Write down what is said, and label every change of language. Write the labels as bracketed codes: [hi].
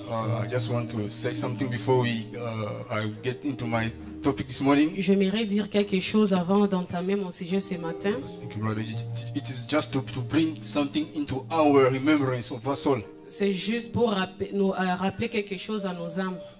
[en] I just want to say something before I get into my topic this morning. [fr] J'aimerais dire quelque chose avant d'entamer mon sujet ce matin. [en] Thank you, brother. It is just to bring something into our remembrance of our soul. [fr] C'est juste pour nous rappeler quelque chose à nos âmes.